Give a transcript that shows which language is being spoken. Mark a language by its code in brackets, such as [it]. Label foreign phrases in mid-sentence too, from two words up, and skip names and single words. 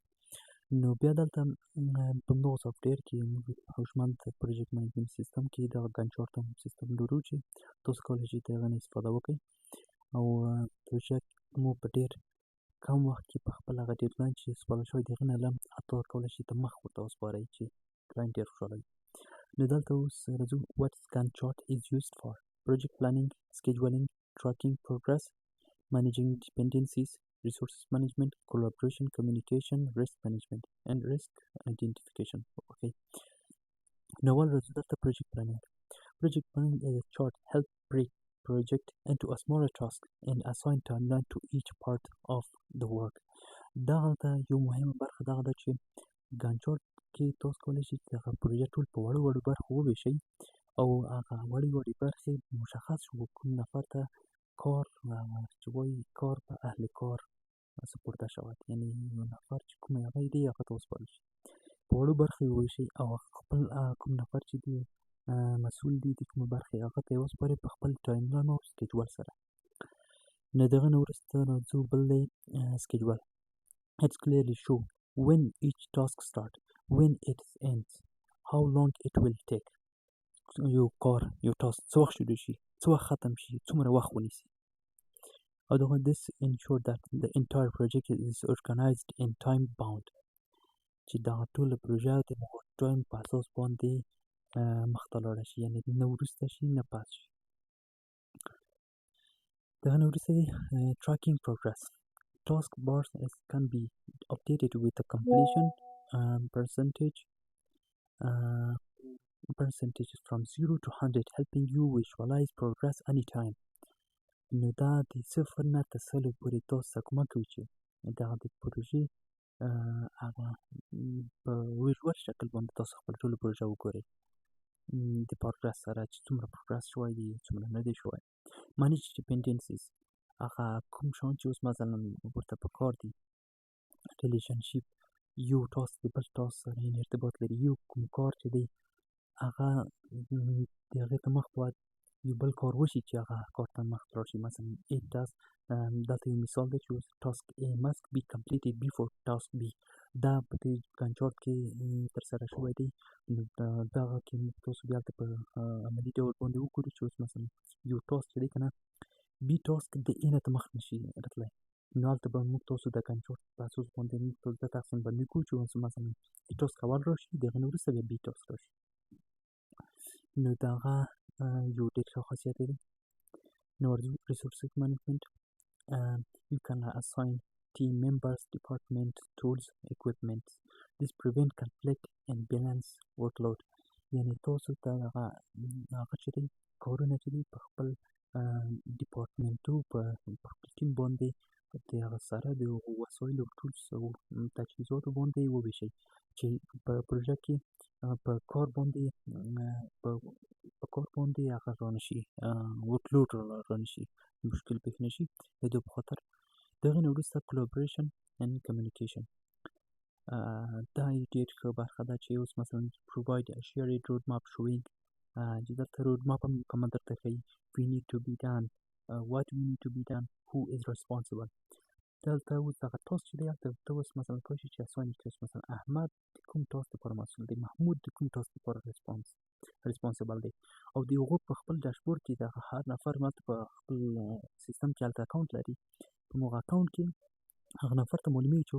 [ps] نو بیا دلته په همدغه سافټویر کې موږ هوشمند [en] project management system [ps] کې دغه [en] Gantt chart system [ps] لرو چې تاسو کولی شئ د هغه نه استفاده وکړئ او پروژه مو په ډېر کم وخت کې په خپل هغه ډیډلاین چې سپارل شوی د هغې نه لږ حتی کولی شئ ته مخ ورته وسپارئ چې کلاینټ ډېر خوشحاله وي. نو دلته اوس راځو. [en] What Gantt chart is used for: project planning, scheduling, tracking progress, managing dependencies, resources management, collaboration, communication, risk management, and risk identification. Okay. Now [ps] راځو دلته [en] project planning. Project planning is a chart help break project into a smaller task and assign timeline to each part of the work. [ps] دغه یو مهمه برخه دغه ده چې ګنچارټ کې تاسو کولی شئ چې هغه پروژه ټول په وړو وړو برخو وویشئ او هغه وړې وړې برخې مشخص شو کوم نفر ته کار چې وایي کار په اهل کار [fa] سپورته شود، [ps] یعنې یو نفر چې کومې هغه دی هغه ته وسپارل شي، په وړو برخې وویشئ او خپل کوم نفر چې دی مسؤل دی د کومې برخې هغه ته یې وسپارئ په خپل ټایملاین او سکیجول سره. نو د هغه نه وروسته راځو بل دی سکیجول. [en] It's clearly show when each task start, when it ends, how long it will take. [ps] یو کار، یو ټاسک څه وخت شروع شي، څه وخت ختم شي، څومره وخت ونیسي. او دغه [en] this ensure that the entire project is organized and time bound. [ps] چې دغه ټوله پروژه د ټایم په اساس باندې مخته لاړه شي، یعنې نه وروسته شي نه پس شي. دغه نه وروسته دی [en] tracking progress. Task bars can be updated with a completion percentage from 0 to 100, helping you visualize progress anytime. [ps] نو دا د 0 نه تر 100 پورې تاسو ته کومک کوي چې دغه د پروژې هغه په ویژوال شکل باندې تاسو خپل ټوله پروژه وګورئ د پروګرس سره، چې څومره پروګرس شوی دی، څومره نه دی شوی. [en] manage dependencies. [ps] هغه کوم شیان چې اوس مثلا ورته په کار دي، ریلیشنشیپ، یو ټاسک د بل ټاسک سره یعنې ارتباط لري، یو کوم کار چې دی هغه د هغې ته مخ باید یو بل کار وشي چې هغه کار ته مخ لاړ شي. مثلا [en] A task، [ps] دلته یو مثال دی چې [en] task A must be completed before task B. [ps] دا په دې ګنچارټ کې ترسره شوی دی. نو دغه کې موږ تاسو بیا هلته په عملي ډول باندې وګورو چې اوس مثلا یو ټاسک چې دی که نه B ټاسک د A نه ته مخ نشي راتلی، نو هلته به موږ تاسو د ګنچارټ په اساس باندې موږ تاسو ته تقسیم بندي کوو چې اوس مثلا A ټاسک اول راشي، د هغه نه وروسته بیا B ټاسک راشي. نو د هغه یو ډېر ښه خاصیت دی. نو ورځو [en] resources management. You can assign team members, department, tools, equipment. This prevent conflict and balance workload. [ps] یعنې تاسو ته هغه چې دی کارونه چې دی په خپل ډیپارټمنټو په خپل ټیم باندې د هغه سره د وسایلو ټولس او تجهیزاتو باندې وویشئ چې په پروژه کې په کار باندې هغه رانشي، ورکلوډ رانشي، مشکل پېښ نشي. د دې په خاطر د هغې نه وروسته [en] collaboration and communication. [ps] دا یې ډېر ښه برخه ده چې اوس مثلا [en] provide a shared roadmap showing [ps] چې دلته roadmap هم کومه درته ښیي [en] we need to be done what we need to be done who is responsible [ps] دلته اوس دغه تاسو چې دی هلته ته اوس مثلا کولی شې چې اسانه کړې اوس مثلا احمد د کوم ټاسک لپاره مسؤل دی محمود د کوم ټاسک لپاره responsible دی او د هغو په خپل ډاشبورډ کې دغه هر نفر مالته په خپل سیستم کې هلته اکاونټ لري په هغه اکاونټ کې هغه نفر ته معلومیږي چې